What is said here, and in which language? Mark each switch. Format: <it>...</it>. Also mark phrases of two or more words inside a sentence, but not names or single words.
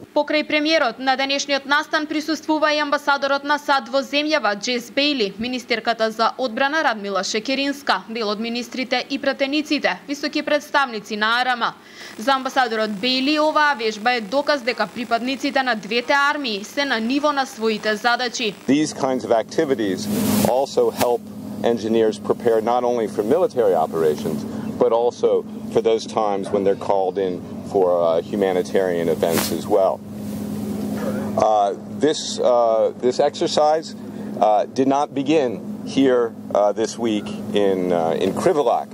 <mk>Покрај премиерот на денешниот настан присуствува и амбасадорот на САД во земјава Джейс Бейли, министерката за одбрана Радмила Шекеринска, дел од министрите и пратениците, високи представници на АРМ. За амбасадорот Бейли оваа вежба е доказ дека припадниците на двете армии се на ниво на своите задачи.</mk> <en>These kinds of activities also help engineers prepare not only for military operations but also for those times when they're called in for humanitarian events as well. This exercise did not begin here this week in Kриволак.</en>